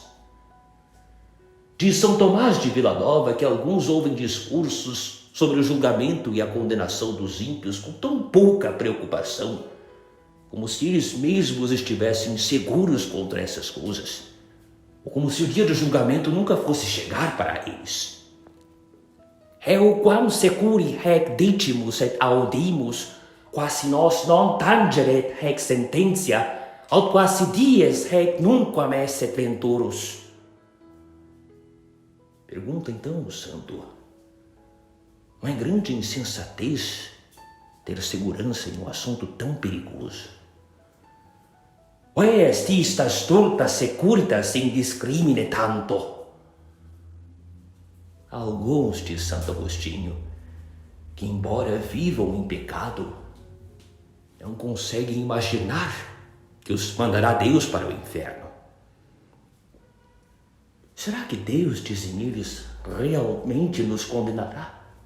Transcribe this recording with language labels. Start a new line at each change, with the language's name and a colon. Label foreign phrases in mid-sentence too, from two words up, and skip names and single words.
Portuguese: Diz São Tomás de Vilanova que alguns ouvem discursos sobre o julgamento e a condenação dos ímpios com tão pouca preocupação, como se eles mesmos estivessem seguros contra essas coisas, ou como se o dia do julgamento nunca fosse chegar para eles.
Latin: «Eu quam securi hec dicimus et audimus, quasi nos non tangeret hec sententia, aut quasi dies hec nunquam esset venturus.»
Portuguese: Pergunta então o santo: não é grande insensatez ter segurança em um assunto tão perigoso?
Latin: «Est ista stulta securitas in discrimine tanto?»
Portuguese: Alguns, diz Santo Agostinho, que embora vivam em pecado, não conseguem imaginar que os mandará Deus para o inferno. Será que Deus, dizem eles, realmente nos condenará?